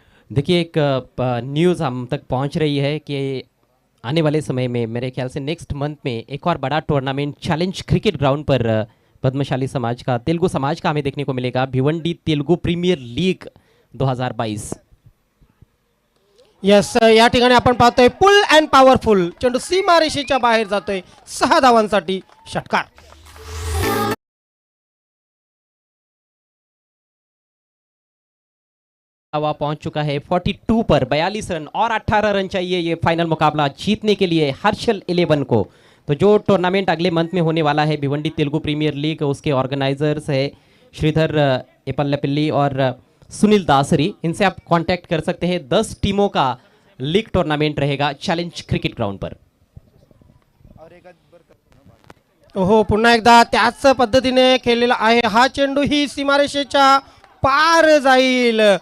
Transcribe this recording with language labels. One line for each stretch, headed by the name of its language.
Hindi: देखिए एक न्यूज़ हम तक पहुंच रही है कि आने वाले समय में मेरे ख्याल से नेक्स्ट मंथ में एक और बड़ा टूर्नामेंट चैलेंज क्रिकेट ग्राउंड पर पद्मशाली समाज का, तेलुगु समाज का हमें देखने को मिलेगा. Bhiwandi Telugu premiere league 2022.
Marathi: Yes, या ठिकाणी आपण पाहतोय फुल अँड पॉवरफुल. चेंडू सीमारेषेच्या बाहेर जातोय. 6 धावांसाठी षटकार.
Hindi: हवा पहुंच चुका है 42 पर. 42 रन और 18 रन चाहिए ये फाइनल मुकाबला जीतने के लिए हर्षल 11 को. तो जो टूर्नामेंट अगले मंथ में होने वाला है भिवंडी तेलुगु प्रीमियर लीग, उसके ऑर्गेनाइजर्स है श्रीधर एपल्लपिल्ली और सुनील दासरी. इनसे आप कांटेक्ट कर सकते हैं. 10 टीमों का लीग टूर्नामेंट रहेगा चैलेंज क्रिकेट ग्राउंड पर.
Marathi: हो, पुन्हा एकदा त्याच पद्धतीने खेळलेला आहे. हा चेंडू ही सीमारेषेच्या पार जाईल.